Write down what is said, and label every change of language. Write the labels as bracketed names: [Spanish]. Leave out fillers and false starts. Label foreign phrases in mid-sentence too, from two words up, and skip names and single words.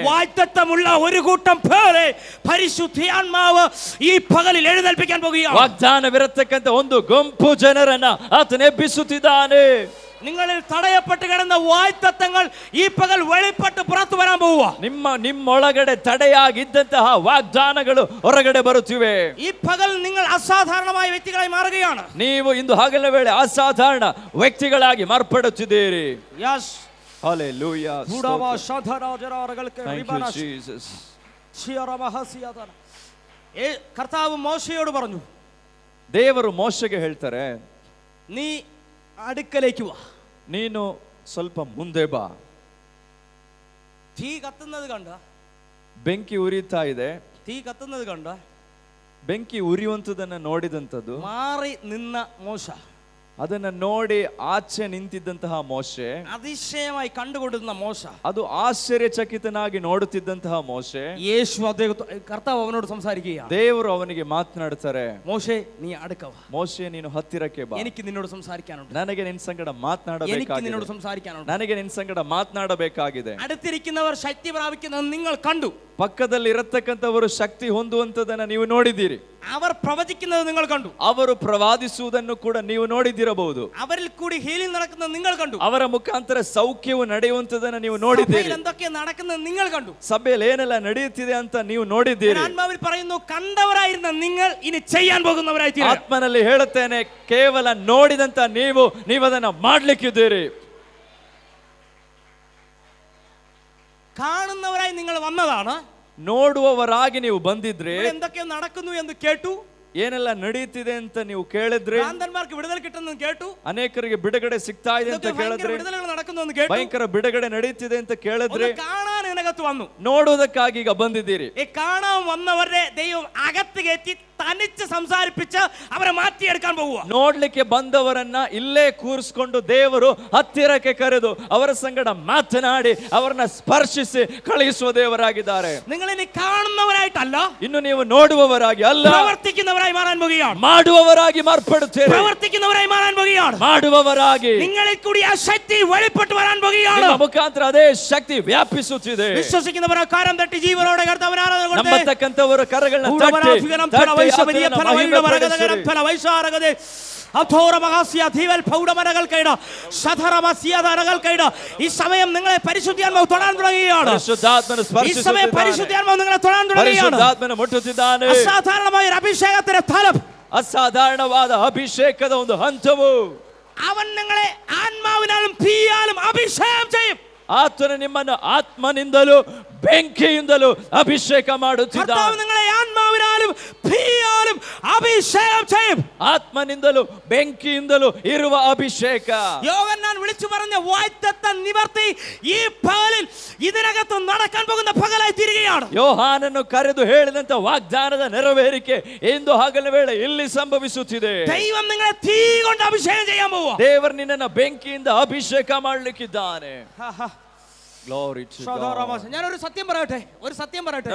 [Malayalam] വാഗ്ദത്തമുള്ള ഒരു കൂട്ടം പേരെ പരിശുദ്ധാത്മാവ് ഈ പകലിൽ എഴുന്നേൽപ്പിക്കാൻ പോകുകയാണ്. [Kannada] ವಾಗ್ದಾನವಿರತಕ್ಕಂತ ಒಂದು ಗುಂಪು ಜನರನ್ನ ಆತನು ಎಬ್ಬಿಸುತ್ತಿದ್ದಾನೆ. [Malayalam] നിങ്ങളിൽ തടയപ്പെട്ട് കിടന്ന വാഗ്ദത്തങ്ങൾ ഈ പകൽ വെളിപ്പെട്ട് പുറത്തു വരാൻ പോവുക. [Kannada] ನಿಮ್ಮೊಳಗಡೆ ತಡೆಯಾಗಿದ್ದಂತಹ ವಾಗ್ದಾನಗಳು ಹೊರಗಡೆ ಬರುತ್ತಿವೆ. [Malayalam] ഈ പകൽ നിങ്ങൾ അസാധാരണമായ വ്യക്തികളായി മാറുകയാണ്. [Kannada] ನೀವು ಇಂದು ಹಗಲ ವೇಳೆ ಅಸಾಧಾರಣ ವ್ಯಕ್ತಿಗಳಾಗಿ ಮಾರ್ಪಡುತ್ತಿದ್ದೀರಿ. [English] യെസ് [Kannada] ಹಲ್ಲೆಲೂಯಾ. [English] Thank you, Jesus. [Malayalam] കർത്താവ് മോശയോട് പറഞ്ഞു, [Kannada] ದೇವರು ಮೋಶೆಗೆ ಹೇಳ್ತಾರೆ, [Malayalam] നീ അടുക്കലേക്ക് വാ, [Kannada] ನೀನು ಸ್ವಲ್ಪ ಮುಂದೆ ಬಾ. [Malayalam] തീ കത്തുന്നത് കണ്ട, [Kannada] ಬೆಂಕಿ ಉರಿತಾ ಇದೆ. [Malayalam] തീ കത്തുന്നത് കണ്ട, [Kannada] ಬೆಂಕಿ ಉರಿಯುವಂತದನ್ನ ನೋಡಿದಂಥದ್ದು, [Malayalam] മാറി നിന്ന മോശ, [Kannada] ಅದನ್ನ ನೋಡಿ ಆಚೆ ನಿಂತಿದ್ದಂತಹ ಮೋಶೆ, [Malayalam] അതിശയമായി കണ്ടുകൊണ്ടിരുന്ന മോശ, [Kannada] ಅದು ಆಶ್ಚರ್ಯಚಕಿತನಾಗಿ ನೋಡುತ್ತಿದ್ದಂತಹ ಮೋಶೆ, [Malayalam] യേശു കർത്താവ് അവനോട് സംസാരിക്കുകയാണ്. [Kannada] ದೇವರು ಅವನಿಗೆ ಮಾತನಾಡ್ತಾರೆ, [Malayalam] മോശೆ ನೀ അടുക്ക വാ, [Kannada] ಮೋಶೆ ನೀನು ಹತ್ತಿರಕ್ಕೆ ಬಾ, [Malayalam] എനിക്ക് നിന്നോട് സംസാരിക്കാനുണ്ട്, [Kannada] ನನಗೆ ನಿನ್ನ ಸಂಗಡ [Malayalam] എനിക്ക് നിന്നോട് [Kannada] ಮಾತನಾಡಬೇಕಾಗಿದೆ, [Malayalam] സംസാരിക്കാനുണ്ട്. [Kannada] ನನಗೆ ನಿನ್ನ ಸಂಗಡ ಮಾತನಾಡಬೇಕಾಗಿದೆ. [Malayalam] അടുത്തിരിക്കുന്നവർ ശക്തി പ്രാപിക്കുന്നത് നിങ്ങൾ കണ്ടു. [Kannada] ಪಕ್ಕದಲ್ಲಿ ಇರತಕ್ಕಂಥವರು ಶಕ್ತಿ ಹೊಂದುವಂತದನ್ನ ನೀವು ನೋಡಿದ್ದೀರಿ. [Malayalam] അവർ പ്രവചിക്കുന്നത് നിങ്ങൾ കണ്ടു. [Kannada] ಅವರು ಪ್ರವಾದಿಸುವುದನ್ನು ಕೂಡ ನೀವು ನೋಡಿದಿರಬಹುದು. [Malayalam] അവരിൽ കൂടി ഹീലിംഗ് നടക്കുന്നത് നിങ്ങൾ കണ്ടു. [Kannada] ಅವರ ಮುಖಾಂತರ ಸೌಖ್ಯವು ನಡೆಯುವಂತದನ್ನ ನೀವು ನೋಡಿದ್ದೀರಿ. [Malayalam] എന്തൊക്കെ നടക്കുന്നത് നിങ്ങൾ കണ്ടു. [Kannada] ಸಭೆಯಲ್ಲಿ ಏನೆಲ್ಲ ನಡೆಯುತ್ತಿದೆ ಅಂತ ನೀವು ನೋಡಿದ್ದೀರಿ. [Malayalam] ആത്മാവിൽ പറയുന്നു, കണ്ടവരായിരുന്ന നിങ്ങൾ ഇനി ചെയ്യാൻ പോകുന്നവരായി തീരും. [Kannada] ಆತ್ಮನಲ್ಲಿ ಹೇಳುತ್ತೇನೆ, ಕೇವಲ ನೋಡಿದಂತ ನೀವು ಅದನ್ನ ಮಾಡ್ಲಿಕ್ಕಿದ್ದೀರಿ. [Malayalam] കാണുന്നവരായി നിങ്ങൾ വന്നതാണ്. [Kannada] ನೋಡುವವರಾಗಿ ನೀವು ಬಂದಿದ್ರೆ, [Malayalam] എന്തൊക്കെ നടക്കുന്നു എന്ന് കേട്ടു, [Kannada] ಏನೆಲ್ಲ ನಡೆಯುತ್ತಿದೆ ಅಂತ ನೀವು ಕೇಳಿದ್ರೆ, [Malayalam] ഭ്രാന്തന്മാർ ചിലർക്ക് വിടുതൽ കിട്ടുന്നു കേട്ടു, [Kannada] ಅನೇಕರಿಗೆ ಬಿಡುಗಡೆ ಸಿಗ್ತಾ ಇದೆ ಅಂತ ಕೇಳಿದ್ರೆ, [Malayalam] വിടുതലുകൾ നടക്കുന്നു എന്ന് കേട്ടു, [Kannada] ಭಯಂಕರ ಬಿಡುಗಡೆ ನಡೀತಿದೆ ಅಂತ ಕೇಳಿದ್ರೆ, [Malayalam] കാണാൻ ഇതിനകത്ത് വന്നു. [Kannada] ನೋಡುವುದಕ್ಕಾಗಿ ಈಗ ಬಂದಿದ್ದೀರಿ. [Malayalam] ഈ കാണാൻ വന്നവരെ ദൈവം അകത്ത് കയറ്റി തനിച്ച് സംസാരിപ്പിച്ച് അവരെ മാറ്റിയെടുക്കാൻ പോവുക. [Kannada] ನೋಡ್ಲಿಕ್ಕೆ ಬಂದವರನ್ನ ಇಲ್ಲೇ ಕೂರಿಸಿಕೊಂಡು ದೇವರು ಹತ್ತಿರಕ್ಕೆ ಕರೆದು ಅವರ ಸಂಗಡ ಮಾತನಾಡಿ ಅವರನ್ನ ಸ್ಪರ್ಶಿಸಿ ಕಳುಹಿಸುವ ದೇವರಾಗಿದ್ದಾರೆ. [Malayalam] നിങ്ങൾ ഇനി കാണുന്നവരായിട്ടല്ല, [Kannada] ಇನ್ನು ನೀವು ನೋಡುವವರಾಗಿ ಅಲ್ಲ, [Malayalam] പ്രവർത്തിക്കുന്നവരായി മാറാൻ പോകുകയാണ്. [Kannada] ಮಾಡುವವರಾಗಿ ಮಾರ್ಪಡುತ್ತೀರಿ. [Malayalam] പ്രവർത്തിക്കുന്നവരായി മാറാൻ പോകുകയാണ്. [Kannada] ಮಾಡುವವರಾಗಿ [Malayalam] നിങ്ങളിൽ കൂടി ആ ശക്തി വെളിപ്പെട്ട് വരാൻ പോകുകയാണ്. [Kannada] ನಿಮ್ಮ ಮುಖಾಂತರ ಅದೇ ಶಕ್ತಿ ವ್ಯಾಪಿಸುತ್ತಿದೆ. [Malayalam] വിശ്വസിക്കുന്നവರ കരം തട്ടി ജീവനോടെ കർത്താവിനെ ആരാധന കൊടുത്തേ. [Kannada] ನಂಬತಕ್ಕಂತವರ ಕರಗಳನ್ನ ತಟ್ಟಿ [Malayalam] ഈ സമയം നിങ്ങളെ പരിശുദ്ധാത്മാവ് തൊടാൻ തുടങ്ങുകയാണ്. ഈ സമയം പരിശുദ്ധാത്മാവ് നിങ്ങളെ തൊടാൻ തുടങ്ങുകയാണ്. അസാധാരണമായ ഒരു അഭിഷേകത്തിന്റെ ഫലം, [Kannada] ಅಸಾಧಾರಣವಾದ ಅಭಿಷೇಕದ ಒಂದು ಹಂತವು, [Malayalam] അവൻ നിങ്ങളെ ആത്മാവിനാലും തീയാലും അഭിഷേകം ചെയ്യും. [Kannada] ಆತನು ನಿಮ್ಮನ್ನು ಆತ್ಮನಿಂದಲೂ ಬೆಂಕಿಯಿಂದಲೂ ಅಭಿಷೇಕ ಮಾಡುತ್ತಿದ್ದಾನೆ. [Malayalam] നിങ്ങളെ ആത്മാവിനാലും തീയാലും അഭിഷേകം ചെയ്യും. [Kannada] ಆತ್ಮನಿಂದಲೂ ಬೆಂಕಿಯಿಂದಲೂ ಇರುವ ಅಭಿಷೇಕ. [Malayalam] യോഹന്നാൻ വിളിച്ചു പറഞ്ഞ വാഗ്ദത്തം നിവർത്തി ഈ പകലിൽ ഇതിനകത്ത് നടക്കാൻ പോകുന്ന പകലായി തീരുകയാണ്. [Kannada] ಯೋಹಾನನ್ನು ಕರೆದು ಹೇಳಿದಂತ ವಾಗ್ದಾನದ ನೆರವೇರಿಕೆ ಇಂದು ಹಗಲ ವೇಳೆ ಇಲ್ಲಿ ಸಂಭವಿಸುತ್ತಿದೆ. [Malayalam] ദൈവം നിങ്ങളെ തീ കൊണ്ട് അഭിഷേകം ചെയ്യാൻ പോവുക. [Kannada] ದೇವರು ನಿನ್ನನ್ನು ಬೆಂಕಿಯಿಂದ ಅಭಿಷೇಕ ಮಾಡಲಿಕ್ಕಿದ್ದಾನೆ. [English] Glory to God. [Malayalam] ഞാനൊരു സത്യം പറയട്ടെ, ഒരു സത്യം പറയട്ടെ.